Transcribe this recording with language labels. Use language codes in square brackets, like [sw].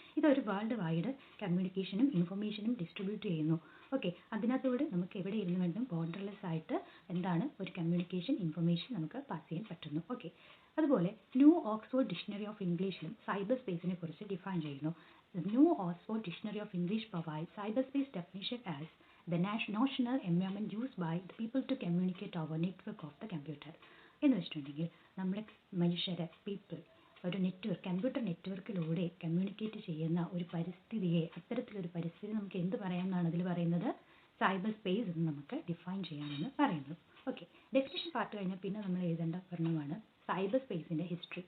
[ml] ഇതൊരു world wide കമ്മ്യൂണിക്കേഷനും ഇൻഫർമേഷനും distribute ചെയ്യുന്നു. Okay, അതിനകത്തൂടെ നമുക്ക് എവിടെ ഇരുന്ന് വേണ്ടും ബോർഡർലെസ് ആയിട്ട് എന്താണ് ഒരു കമ്മ്യൂണിക്കേഷൻ ഇൻഫർമേഷൻ നമുക്ക് പാസ് ചെയ്യാൻ പറ്റുന്നു. ഓക്കെ, അതുപോലെ ന്യൂ ഓക്സ്ഫോർഡ് ഡിക്ഷണറി ഓഫ് ഇംഗ്ലീഷിലും സൈബർ സ്പേസിനെ കുറിച്ച് ഡിഫൈൻ ചെയ്യുന്നു. [en] New Oxford dictionary of English provide cyber space definition as the notional environment used by the people to communicate over network of the computer. [ml] എന്ന് വെച്ചിട്ടുണ്ടെങ്കിൽ നമ്മുടെ മനുഷ്യരെ people ഒരു network computer നെറ്റ്വർക്കിലൂടെ communicate ചെയ്യുന്ന ഒരു പരിസ്ഥിതിയെ അത്തരത്തിലൊരു പരിസ്ഥിതി നമുക്ക് എന്ത് പറയാമെന്നാണ് അതിൽ പറയുന്നത് സൈബർ സ്പേസ് എന്ന് നമുക്ക് ഡിഫൈൻ ചെയ്യാമെന്ന് പറയുന്നു. ഓക്കെ, ഡെഫിനിഷൻ പാർട്ട് കഴിഞ്ഞാൽ പിന്നെ നമ്മൾ എഴുതേണ്ട ഒരെണ്ണമാണ് സൈബർ സ്പേസിൻ്റെ ഹിസ്റ്ററി.